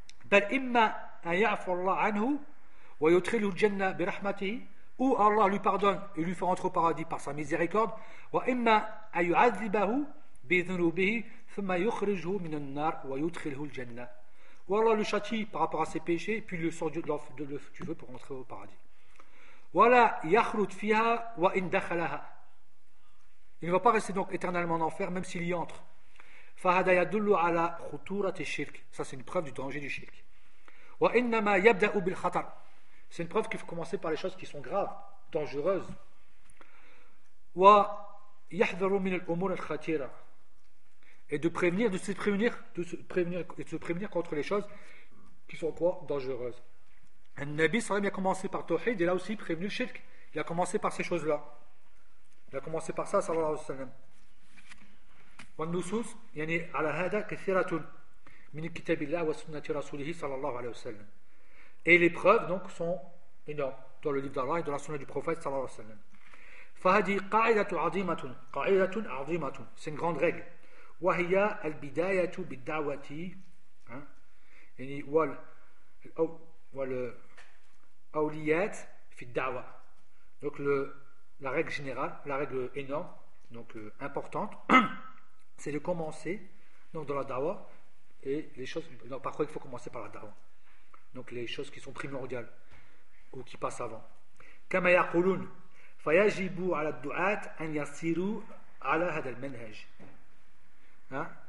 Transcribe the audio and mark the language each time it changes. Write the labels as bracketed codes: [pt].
[ar] بل إما أن يعفو الله عنه ويدخله الجنة برحمته أو الله [fr] lui pardonne et lui fait entrer au paradis par sa miséricorde [ar] وإما أن يعذبه بذنوبه ثم يخرجه من النار ويدخله الجنة أو الله [fr] lui châtie par rapport à ses péchés puis le sort de tu veux pour entrer au paradis [ar] ولا يخرج فيها وإن دخلها. [fr] Il ne va pas rester donc éternellement en enfer même s'il y entre. [ar] فهذا يدل على خطورة الشرك. [fr] Ça c'est une preuve du danger du shirk. [ar] وإنما يبدأ بالخطر. [fr] C'est une preuve qu'il faut commencer par les choses qui sont graves, dangereuses. [ar] ويحذر من الأمور الخطيرة. [fr] Et de prévenir, et de se prévenir contre les choses qui sont quoi? Dangereuses. النبي صلى الله عليه وسلم a commencé par tawhid et là aussi prévenu le shirk. Il a commencé par ces choses-là. Il a commencé par ça, صلى الله عليه وسلم. [ar] والنصوص يعني على هذا كثيرة من كتاب الله وسنة رسوله صلى الله عليه وسلم. [fr] Et les preuves donc sont énormes dans le livre d'Allah et dans la sunna du prophète صلى الله عليه وسلم. [ar] فهذه قاعدة عظيمة [fr] c'est une grande règle. [ar] وهي البداية بالدعوة يعني والأوليات في الدعوة. [fr] Donc la règle générale, la règle énorme donc importante c'est de commencer donc dans la dawa et les choses donc parfois il faut commencer par la dawa donc les choses qui sont primordiales ou qui passent avant [ar] كما يقولون فيجب على الدعاة أن يسيروا على هذا المنهج.